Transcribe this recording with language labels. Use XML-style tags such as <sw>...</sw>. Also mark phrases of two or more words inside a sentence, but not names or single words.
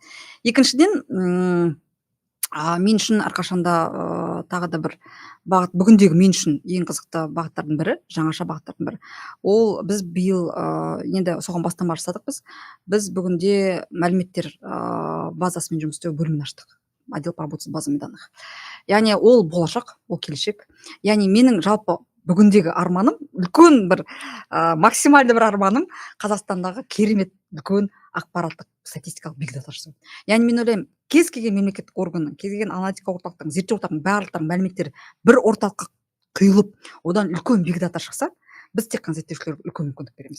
<kk>Екіншіден мен үшін әрқашанда тағы да бір бағыт, бүгіндегі мен үшін ең қызықты бағыттардың бірі, жаңаша бағыттардың бірі, ол біз биыл енді соған бастама жасадық. Біз бүгінде мәліметтер базасымен жұмыс істеу бөлімін аштық,</kk> <ru>отдел по работе с базами данных.</ru> <kk>Яғни ол болашақ, ол келешек. Яғни менің жалпы бүгіндегі арманым, үлкен бір максимальды бір арманым Қазақстандағы керемет үлкен ақпараттық статистикалық</kk> <en>big data</en> <kk>жасау. Яғни мен ойлаймын, кез келген мемлекеттік органның, кез келген аналитика орталықтың, зерттеу орталықтың барлықтарының мәліметтері бір орталыққа құйылып, одан үлкен</kk> <en>big data</en> <kk>шықса, біз тек қана зерттеушілерге үлкен мүмкіндік береміз.</kk>